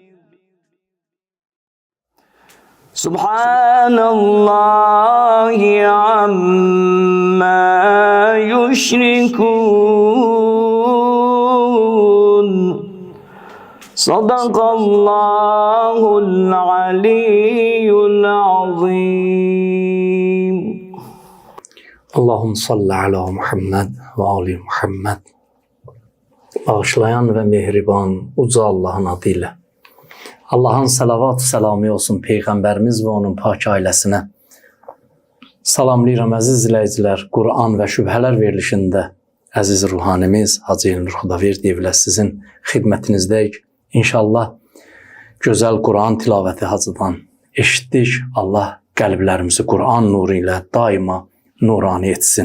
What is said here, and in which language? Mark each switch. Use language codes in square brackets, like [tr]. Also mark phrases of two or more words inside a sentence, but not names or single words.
[ar] سبحان الله عما يشركون. صدق الله العلي العظيم. اللهم صل على محمد وآل محمد. [az] Bağışlayan ve mehriban uca Allah'ın adıyla. Allah'ın salavat selamı olsun Peygamberimiz ve onun pak ailesine. Salamlayıram əziz izləyicilər, Kur'an ve şübhələr verilişində əziz ruhanimiz Hacı Elnur Xudaverdi evlə sizin xidmətinizdəyik. İnşallah gözəl Kur'an tilavəti hacıdan eşitdik. Allah qəlblərimizi Kur'an nuru ilə daima nurani etsin.